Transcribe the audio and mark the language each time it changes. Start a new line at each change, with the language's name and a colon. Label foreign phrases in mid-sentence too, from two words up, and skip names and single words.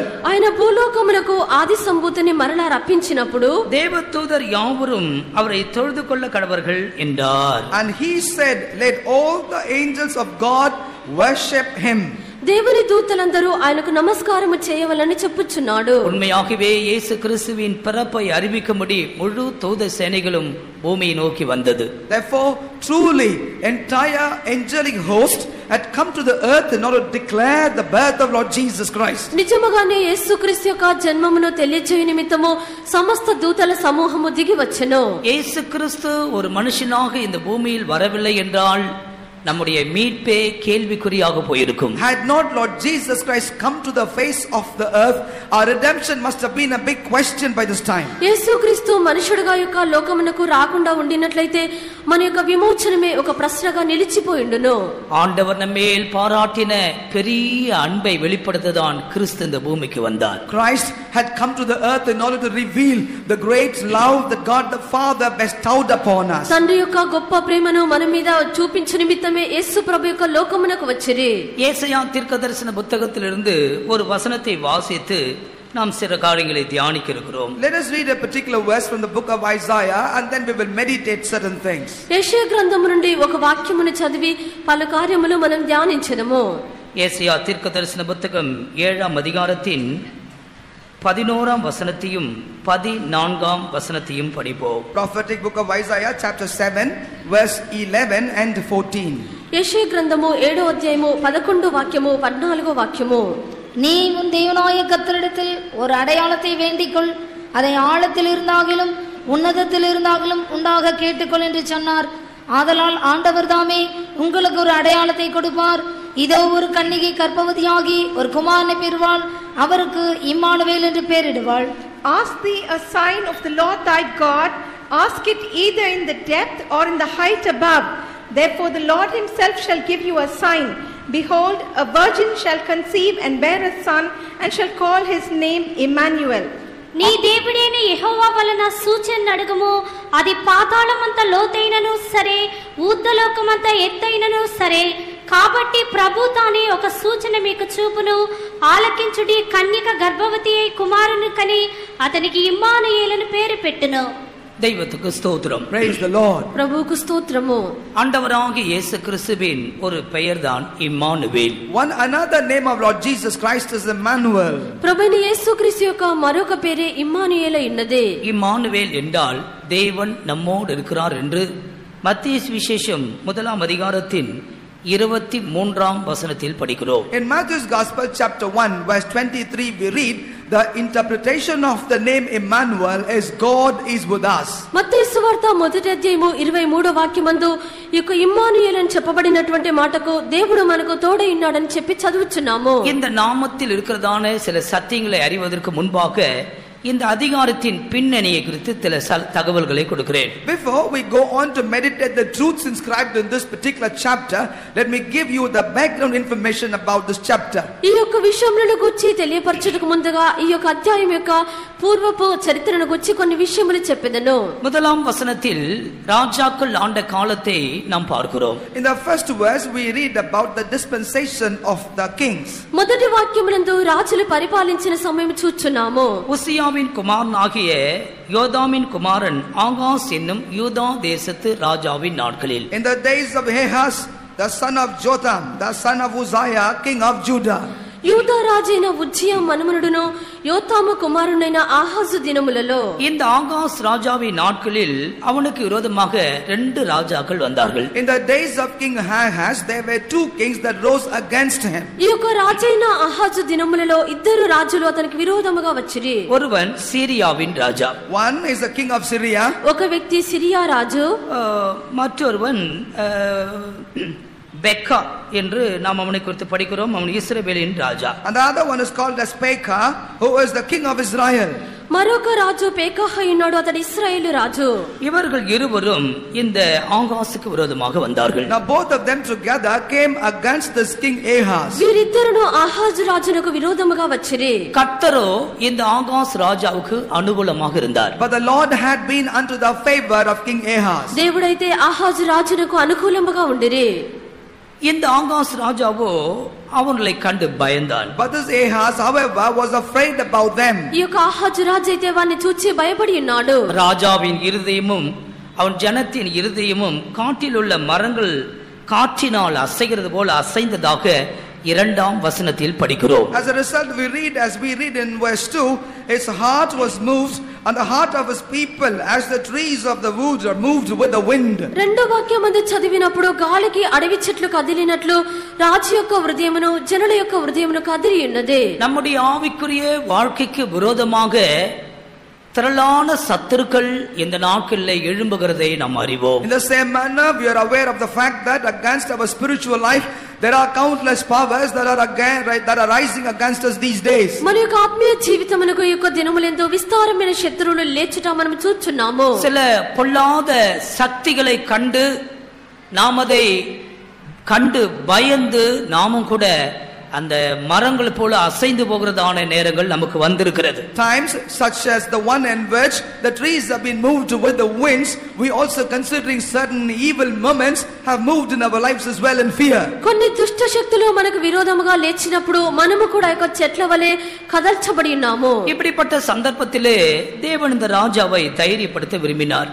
Telugu: ఆయన భూలోకమునకు ఆది సంభూతిని మరలా రప్పించినప్పుడు
Tamil: தேவதூதர் யாவரும் அவரை தொழுது கொள்ள கடவர்கள் என்றார்.
English: and he said, let all the angels of God worship him.
Telugu: దేవుని దూతలందరూ ఆయనకు నమస్కారము చేయవలని చెప్పుచున్నాడు.
Tamil: உண்மையாகவே இயேசு கிறிஸ்துவின் பிறப்பை அறிவிக்கும்படி முழு தூத சேனைகளும் பூமியை நோக்கி வந்தது.
English: Therefore truly entire angelic host had come to the earth in order to declare the birth of Lord Jesus Christ.
Telugu: నిజముగానే యేసుక్రీస్తు యొక్క జన్మమును తెలియజేయ నిమిత్తము సమస్త దూతల సమూహము దిగి వచ్చెను.
Tamil: இயேசு கிறிஸ்து ஒரு மனுஷனாக இந்த பூமியில் வரவில்லை என்றால் நம்முடைய மீட்பே கேள்விக்குறியாக போயிருக்கும்.
English: Had not Lord Jesus Christ come to the face of the earth, our redemption must have been a big question by this time.
Telugu: యేసుక్రీస్తు మనుషుడిగా యొక్క లోకమునకు రాకుండా ఉండినట్లయితే మన యొక్క విమోచనమే ఒక ప్రశ్నగా నిలిచిపోయిండును.
Tamil: ஆண்டவர் நம்மேல் பாராட்டின பெரிய அன்பை வெளிப்படுத்ததான் கிறிஸ்து இந்த பூமிக்கு வந்தார்.
English: Christ had come to the earth in order to reveal the great love that God the Father bestowed upon us.
Telugu: తండ్రి యొక్క గొప్ప ప్రేమను మన మీద చూపించు నిమిత్తమే యేసు ప్రభు యొక్క లోకమునకు వచ్చిరి.
Tamil: ஏசாயா தீர்க்கதரிசன புத்தகத்திலிருந்து ஒரு வசனத்தை வாசித்து நாம் சில காரியங்களை தியானிக்க இருக்கிறோம்.
English: Let us read a particular verse from the book of Isaiah and then we will meditate certain things.
Telugu: యెషయా గ్రంథము నుండి ఒక వాక్యమును చదివి పలు కార్యములు మనం ధ్యానించెదము.
Tamil: ஏசாயா தீர்க்கதரிசன புத்தகம் 7ஆம் அதிகாரத்தின் 11ஆம் வசனத்தையும் 14ஆம் வசனத்தையும் படிப்போம்.
English: Prophetic book of Isaiah chapter 7 verse 11 and 14.
Telugu: యెషయా గ్రంథము 7వ అధ్యాయము 11వ వాక్యము 14వ వాక్యము.
Tamil: நீ உன் தேவனாய கர்த்தரிடத்தில் ஒரு அடையாளத்தை வேண்டிக்கொள், அதை ஆழத்தில் இருந்தாகிலும் உன்னதத்தில் இருந்தாகிலும் உண்டாக கேட்டுக்கொள் என்று சொன்னார். ஆதலால் ஆண்டவர் தாமே உங்களுக்கு ஒரு அடையாளத்தை கொடுப்பார். இதோ ஒரு கன்னிகை கர்ப்பவதியாகி ஒரு குமாரனை பெறுவாள், அவருக்கு இம்மானுவேல் என்று பெயரிடுவாள்.
English: Ask thee a sign of the Lord thy God, ask it either in the depth or in the height above. Therefore the Lord himself shall give you a sign. Behold, a virgin shall conceive and bear a son, and shall call his name Emmanuel.
Telugu: నీ దేవుడైన యెహోవా వలన సూచన అడుగుము, అది పాతాళమంత లోతైనను సరే, ఊర్ధ్వలోకమంత ఎత్తైనను సరే. కాబట్టి ప్రభు తానే ఒక సూచన మీకు చూపును. ఆలకించుడి, కన్యక గర్భవతి అయి కుమారుని కని అతనికి ఇమ్మానుయేలును పేరు పెట్టును.
Tamil: தெய்வத்துக்கு ஸ்தோத்திரம்.
English: Praise the Lord.
Telugu: ప్రభువుకు స్తోత్రము.
Tamil: ஆண்டவராகிய இயேசு கிறிஸ்துவின் ஒரு பெயர்தான் இம்மானுவேல்.
English: One another name of Lord Jesus Christ is Emmanuel.
Telugu: ప్రభువైన యేసుక్రీస్తు యొక్క మరొక పేరే ఇమ్మానుయేలై ఉన్నది.
Tamil: இம்மானுவேல் என்றால் தேவன் நம்மோடு இருக்கிறார் என்று மத்தேயு சுவிசேஷம் 1ஆம் அதிகாரத்தின் 23ஆம் வசனத்தில் படிக்கிறோம்.
English: In Matthew's Gospel chapter 1 verse 23 we read the interpretation of the name Emmanuel is God is with us.
Telugu: మత్తయి సువార్త మొదటి అధ్యాయము 23వ వాక్యమందు ఈ యొక్క ఇమ్మానుయేల్ అని చెప్పబడినటువంటి మాటకు దేవుడు మనకు తోడై ఉన్నాడని చెప్పి చదువుచున్నాము.
Tamil: இந்த நாமத்தில் இருக்கிறதான சில சத்தியங்களை அறிவதற்கு முன்பாக இந்த அதிகாரத்தின் பின்னணியை குறித்து சில தகவல்களை கொடுக்கிறேன்.
English: Before we go on to meditate the truths inscribed in this particular chapter, let me give you the background information about this chapter.
Telugu: ఈ యొక్క విషయములను గురించి తెలియపరచుటకు ముందుగా ఈ యొక్క అధ్యాయం యొక్క పూర్వపు చరిత్రను గురించి కొన్ని విషయములు చెప్పెదను.
Tamil: முதலாம் வசனத்தில் ராஜாக்கள் ஆண்ட காலத்தை நாம் பார்க்கிறோம்.
English: In the first verse we read about the dispensation of the kings.
Telugu: మొదటి వాక్యమునందు రాజులు పరిపాలించిన సమయం చూచున్నాము.
Tamil: உசியாவின் குமாரனாகிய யோதாமின் குமாரன் ஆகாஸ் என்னும் யூதா தேசத்து ராஜாவின் நாட்களில்,
English: In the days of Ahaz, the son of Jotham, the son of Uzziah, king of Judah.
Telugu: యూదా రాజైన ఉజ్జియా మనుమనుడును యోతాము కుమారుడైన ఆహాజు దినములలో,
Tamil: இந்த ஆகாஸ் ராஜாவின் நாட்களில் அவனுக்கு விரோதமாக 2 ராஜாக்கள் வந்தார்கள்.
English: In the days of King Ahaz, there were 2 kings that rose against him.
Telugu: ఈ యొక్క రాజైన ఆహాజు దినములలో 2 రాజులు అతనికి విరోధముగా వచ్చిరి.
Tamil: ஒருவன் சீரியாவின் ராஜா,
English: One is the king of Syria.
Telugu: ఒక వ్యక్తి సిరియా రాజు,
Tamil: மற்றொருவன் பெக்கா என்று நாம் அவனை குறித்து படிக்கிறோம். அவன் இஸ்ரவேலின் ராஜா.
English: And the other one is called as Pekah, who is the king of Israel.
Telugu: మరొక రాజు పేకహ ఉన్నాడు, అతడు ఇశ్రాయేలు రాజు.
Tamil: இவர்கள் இருவரும் இந்த ஆகாசுக்கு விரோதமாக வந்தார்கள்.
English: Now both of them together came against this king Ahaz.
Telugu: వీరిద్దరును ఆహాజు రాజునకు విరోధముగా వచ్చిరి.
Tamil: கர்த்தரோ இந்த ஆகாஸ் ராஜாவுக்கு அனுகூலமாக இருந்தார்.
English: But the Lord had been unto the favor of King Ahaz.
Telugu: దేవుడైతే ఆహాజు రాజునకు అనుకూలముగా ఉండిరి.
Tamil: இந்த ஆகாஸ் ராஜாவோ அவர்களை கண்டு பயந்தான்.
English: But this Ahaz, however, was afraid about them.
Telugu: ఈ యొక్క ఆహాజు రాజు అయితే వారిని చూచి భయపడి ఉన్నాడు.
Tamil: ராஜாவின் இருதயமும் அவன் ஜனத்தின் இருதயமும் காட்டில் உள்ள மரங்கள் காற்றினால் அசைகிறது போல அசைந்ததாக 2ஆம் வசனத்தில் படிக்கிறோம்.
English: As a result, as we read in verse 2, his heart was moved, and the heart of his people as the trees of the woods are moved with the wind.
Telugu: రెండో వాక్యమందు చదివినప్పుడు గాలికి అడవి చెట్లు కదిలినట్లు రాజు యొక్క హృదయమును జనుల యొక్క హృదయమును కదిలి ఉన్నది.
Tamil: நம்முடைய ஆவிக்குரிய வாழ்க்கைக்கு விரோதமாக திரளான சத்துருக்கள் இந்த நாட்களில் எழும்புகிறதை நாம் அறிவோம்.
English: In the same manner, we are aware of the fact that against our spiritual life there are countless powers that are rising against us these days.
Telugu: మన యొక్క ఆత్మీయ జీవితమునకు ఈ యొక్క దినములందు విస్తారమైన శత్రువులు లేచుట మనం చూస్తున్నాము.
Tamil: சில பொல்லாத சக்திகளை கண்டு நாம் அதை கண்டு பயந்து நாமும் கூட அந்த மரங்கள் போல அசைந்து போகிறதான நேரங்கள் நமக்கு வந்திருக்கிறது.
English: Times such as the one in which the trees have been moved with the winds, we also considering certain evil moments have moved in our lives as well in fear.
Telugu: కొన్ని దుష్ట శక్తులు మనకు విరోధముగా లేచినప్పుడు మనము కూడా ఒక చెట్ల వలె కదల్చబడి ఉన్నాము.
Tamil: இப்படிப்பட்ட சந்தர்ப்பத்திலே தேவன் இந்த ராஜாவை தைரியப்படுத்த விரும்பினார்.